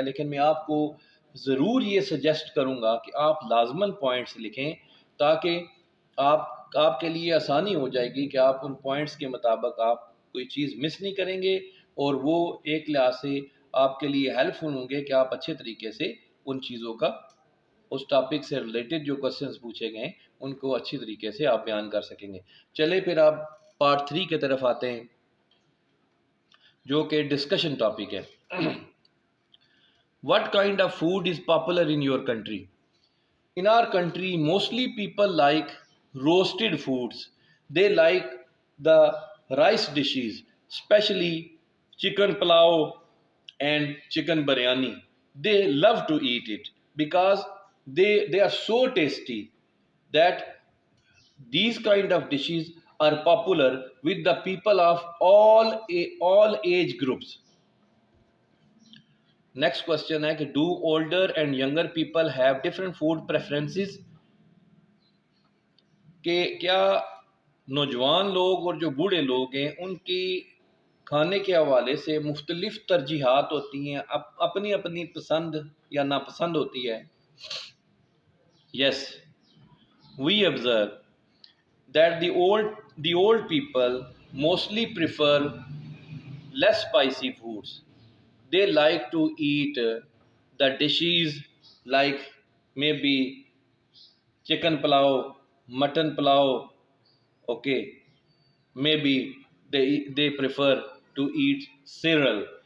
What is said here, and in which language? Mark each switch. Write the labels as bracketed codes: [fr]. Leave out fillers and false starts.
[ur] لیکن میں آپ کو ضرور یہ سجیسٹ کروں گا کہ آپ لازماً پوائنٹس لکھیں، تاکہ آپ کے لیے آسانی ہو جائے گی کہ آپ ان پوائنٹس کے مطابق آپ کوئی چیز مس نہیں کریں گے، اور وہ ایک لحاظ سے آپ کے لیے ہیلپ فل ہوں گے کہ آپ اچھے طریقے سے ان چیزوں کا، اس ٹاپک سے ریلیٹڈ جو کوسچنز پوچھے گئے ہیں ان کو اچھی طریقے سے آپ بیان کر سکیں گے. چلے پھر آپ پارٹ 3 کی طرف آتے ہیں، جو کہ ڈسکشن ٹاپک ہے. [en] What kind of food is popular in your country? In our country, mostly people like roasted foods. They like the rice dishes, especially chicken pulao and chicken biryani. They love to eat it because they are so tasty that these kind of dishes are popular with the people of all age groups. [ur] Next question ہے کہ [en] do older and younger people have different food preferences, [ur] کہ کیا نوجوان لوگ اور جو بوڑھے لوگ ہیں ان کی کھانے کے حوالے سے مختلف ترجیحات ہوتی ہیں، اپنی اپنی پسند یا ناپسند ہوتی ہے. [en] Yes, we observe that the old people mostly prefer less spicy foods. They like to eat the dishes like maybe chicken pulao, mutton pulao, okay, maybe they prefer to eat cereal.